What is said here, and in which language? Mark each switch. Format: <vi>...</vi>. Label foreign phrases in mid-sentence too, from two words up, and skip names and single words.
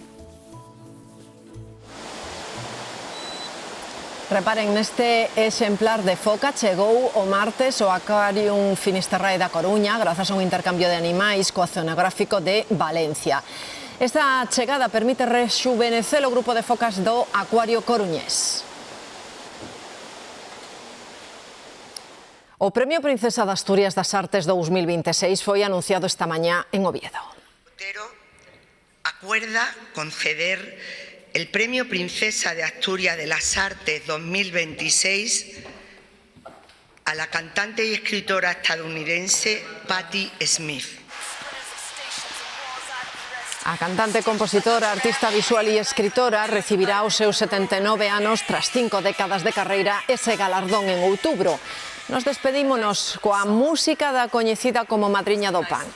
<gl>Reparen, neste exemplar de foca chegou o martes ao Aquarium Finisterrae da Coruña grazas a un intercambio de animais co oceanográfico de Valencia. Esta chegada permite rexuvenecer o grupo de focas do Acuario Coruñés. O Premio Princesa de Asturias das Artes 2026 foi anunciado esta mañá en Oviedo.</gl> <es>Acuerda conceder el Premio Princesa de Asturias de las Artes 2026 a la cantante y escritora estadounidense Patti Smith.</es> <gl>A cantante, compositora, artista visual e escritora recibirá os seus 79 anos tras 5 décadas de carreira ese galardón en outubro. Nos despedímonos coa música da coñecida como madriña do punk.</gl>